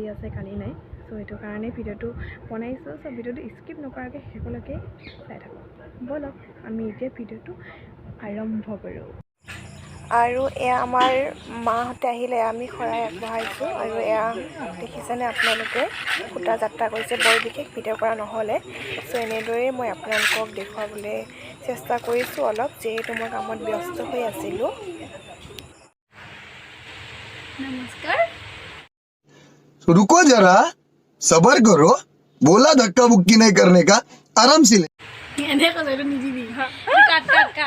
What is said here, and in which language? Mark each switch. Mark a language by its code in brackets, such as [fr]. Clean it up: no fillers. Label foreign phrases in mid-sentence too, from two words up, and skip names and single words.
[as] আছে কালি নাই সেইটো কাৰণে ভিডিঅ'টো বনাইছোঁ ভিডিঅ'টো স্কিপ নকৰাকৈ শেষলৈকে চাই থাকক ব'লক আমি এতিয়া ভিডিঅ'টো আৰম্ভ কৰোঁ আৰু এয়া আমাৰ মাহঁতে আহিলে আমি শৰাই আগবঢ়াইছোঁ আৰু এয়া দেখিছেনে আপোনালোকে সূতা যাত্ৰা কৰিছে বৰ বিশেষ ভিডিঅ' কৰা নহ'লে এনেদৰেই মই আপোনালোকক দেখুৱাবলৈ চেষ্টা কৰিছোঁ অলপ যিহেতু মই কামত ব্যস্ত হৈ আছিলোঁ [hi] नमस्कार रुको जरा सबर करो बोला धक्का मुक्की नहीं करने का आराम से ले [as] এনে কৈছে এইটো নিদিবি কাট কাট কাট